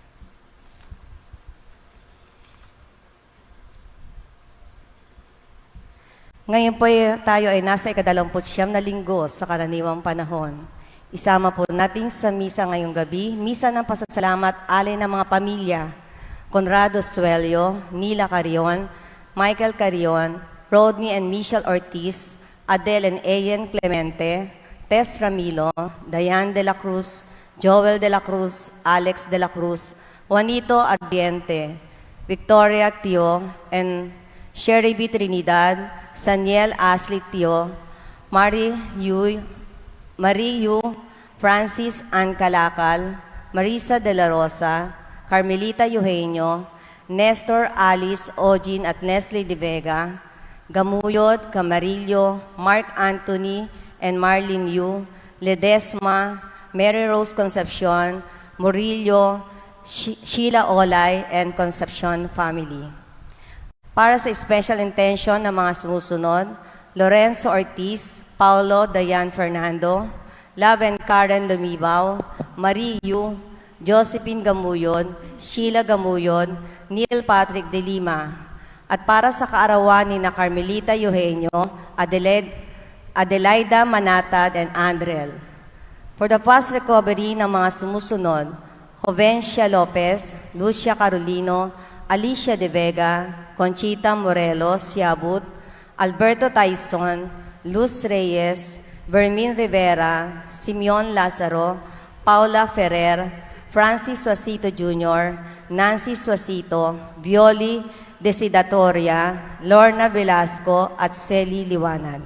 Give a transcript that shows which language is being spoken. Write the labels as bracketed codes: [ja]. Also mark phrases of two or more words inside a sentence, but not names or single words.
[tl] Ngayon po tayo ay nasa ika-29 na linggo sa karaniwang panahon. Isama po natin sa misa ngayong gabi, misa ng pasasalamat alay ng mga pamilya, Conrado Suelio, Nila Carion, Michael Carion, Rodney and Michelle Ortiz, Adele and Ayen Clemente, Tess Ramilo, Diane de la Cruz, Joel de la Cruz, Alex de la Cruz, Juanito Ardiente, Victoria Tio, and Sherry B. Trinidad, Saniel Ashley Tio, Marie Yu, Francis Ann Calakal, Marisa de la Rosa, Carmelita Eugenio, Nestor Alice Ojin at Leslie De Vega, Gamuyod, Camarillo, Mark Anthony and Marlene Yu, Ledesma, Mary Rose Concepcion, Murillo, Sheila Olay, and Concepcion family. Para sa [en] special intention [tl] ng mga sumusunod, Lorenzo Ortiz, Paulo Dayan Fernando, Laven Karen Lumibaw, Marie Yu, Josephine Gamuyon, Sheila Gamuyon, Neil Patrick de Lima, at para sa kaarawan ni na Carmelita Eugenio, Adelaida Manatad, and Andrel. [en] For the fast recovery [tl] ng mga sumusunod, Jovencia Lopez, Lucia Carolino, Alicia De Vega, Conchita Morelos Yabut, Alberto Tyson, Luz Reyes, Vermin Rivera, Simeon Lazaro, Paula Ferrer, Francis Suasito Jr., Nancy Suasito, Violi Desidatoria, Lorna Velasco, at Celi Liwanag.